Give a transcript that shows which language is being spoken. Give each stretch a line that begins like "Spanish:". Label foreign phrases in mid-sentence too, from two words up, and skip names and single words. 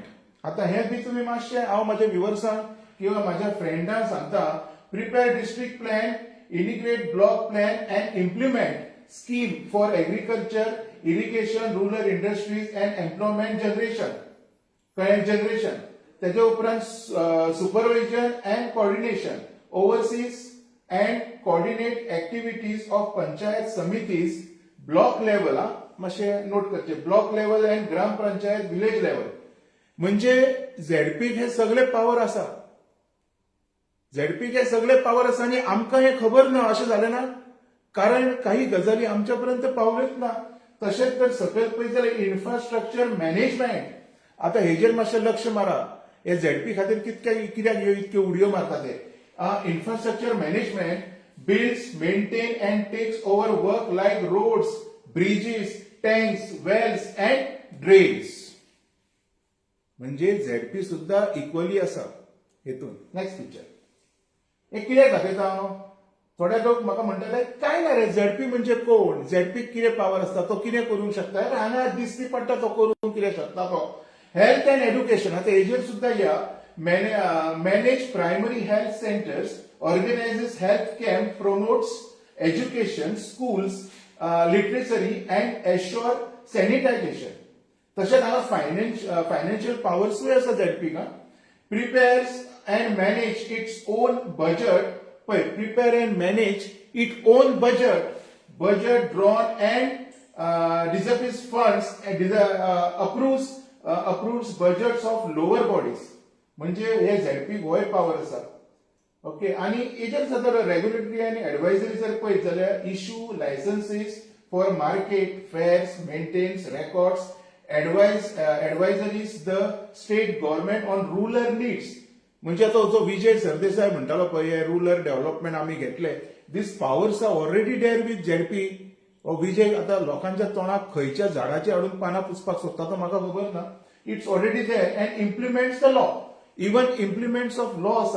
Konkani: आता हे बी तुम्ही मातशे, हांव म्हाज्या व्ह्युअर्सांक किंवा म्हाज्या फ्रेंडांक सांगता,
English: prepare district plan, integrate block plan and implement scheme for agriculture, irrigation, rural industries and employment generation.
Konkani: तेज्या उपरांत
English: supervision and coordination, oversees and coordinate activities of panchayat samitis, block level.
Konkani: मातशे नोट करचे,
English: block level and gram panchayat village level.
Konkani: म्हणजे झेडपीक हे सगळे पावर आसा. झेडपीक हे सगळे पावर आसा आनी आमकां हे खबर ना अशें जालें ना, कारण काही गजाली आमच्या पर्यंत पावल्योच ना. तशेंच तर सकयल पळयत जाल्यार
English: infrastructure management.
Konkani: आता हेजेर मातशें लक्ष मारा. हे झेडपी खातीर कित्याक ह्यो इतक्यो उडयो मारता ते.
English: Infrastructure management builds, maintain and takes over work like roads, bridges, tanks, wells and drains.
Konkani: म्हणजे झेडपी सुद्धा इक्वली आसा हेतून.
English: next picture.
Konkani: हे कित्याक दाखयता हांव? थोडे लोक म्हाका म्हणटाले, काय ना रे, झेडपी म्हणजे कोण, झेडपीक कितें पावर आसता, तो कितें करूंक शकता. हांगा दिसती पडटा तो करूंक कितें शकता तो.
English: health and education.
Konkani: आता हेजेर सुद्धा या.
English: Manage primary health centers, organizes health camp, promotes education, schools literacy and ensure sanitization.
Konkani: तशेंच हांगा फायनान्शियल पॉवर्सूय आसा झेडपी का.
English: prepares and manage its own budget. पळय, prepare and manage it own budget drawn and disburse funds and approves budgets of lower bodies.
Konkani: म्हणजे हे झेडपी गोय पॉवर आसा. ओके. आणि हेजेर जर रेग्युलेटरी आणि एडवायझरी जर पळयत जाल्यार
English: issue licences for market fairs, maintains records, advisories the state government on rural needs.
Konkani: म्हणजे आता जो विजय सरदेसाय म्हणटालो पळय
English: rural development
Konkani: आम्ही घेतले,
English: this powers are already there with ZP.
Konkani: विजय आता लोकांच्या तोंडाक खंयच्या झाडाची हाडून पानां पुसपाक सोदता तो म्हाका खबर ना.
English: it's already there and implements the law. even implements of law आसा.